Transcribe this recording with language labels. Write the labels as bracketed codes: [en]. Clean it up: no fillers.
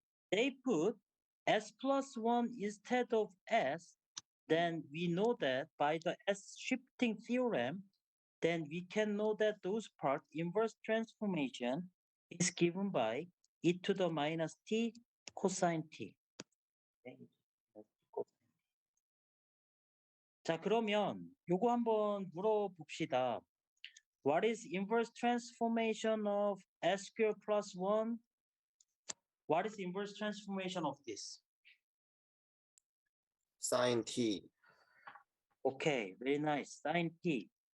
[en] They put s plus 1 instead of s, then we know that by the s shifting theorem, then we can know that those part inverse transformation is given by e to the minus t cosine t. [ko] 자, 그러면 요거 한번 물어봅시다. [en] What is inverse transformation of s squared plus 1? What is inverse transformation of this? Sine t. Okay, very nice. Sine t.